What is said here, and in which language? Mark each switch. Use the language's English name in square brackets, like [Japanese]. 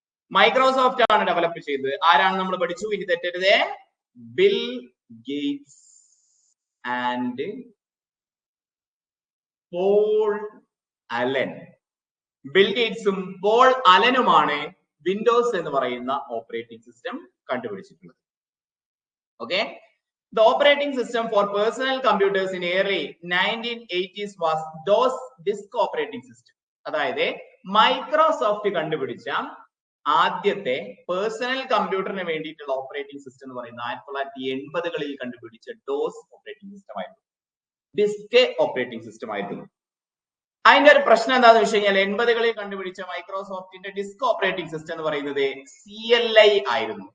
[Malayalam] Microsoft ആണ് develop ചെയ്തത്. ആരാണ് നമ്മൾ പഠിച്ചു? ഇനി തെറ്റരുതേ, bill Gates and Paul Allen. Bill ഗേറ്റ്സും Paul അലനുമാണ് Windows എന്ന് പറയുന്ന operating system കണ്ടുപിടിച്ചിട്ടുള്ളത്. [English] Okay, the operating system for personal computers in early 1980s was DOS disk operating system. [Malayalam] അതായത് മൈക്രോസോഫ്റ്റ് കണ്ടുപിടിച്ച ആദ്യത്തെ പേഴ്സണൽ കമ്പ്യൂട്ടറിന് വേണ്ടിയിട്ടുള്ള ഓപ്പറേറ്റിംഗ് സിസ്റ്റം എന്ന് പറയുന്നത് 1980കളിൽ കണ്ടുപിടിച്ച ഡോസ് ഓപ്പറേറ്റിംഗ് സിസ്റ്റം ആയിരുന്നു, ഡിസ്ക് ഓപ്പറേറ്റിംഗ് സിസ്റ്റം ആയിരുന്നു. അതിന്റെ ഒരു പ്രശ്നം എന്താണെന്ന് വെച്ച് കഴിഞ്ഞാൽ 80കളിൽ കണ്ടുപിടിച്ച മൈക്രോസോഫ്റ്റിന്റെ ഡിസ്ക് ഓപ്പറേറ്റിംഗ് സിസ്റ്റം എന്ന് പറയുന്നത് CLI ആയിരുന്നു.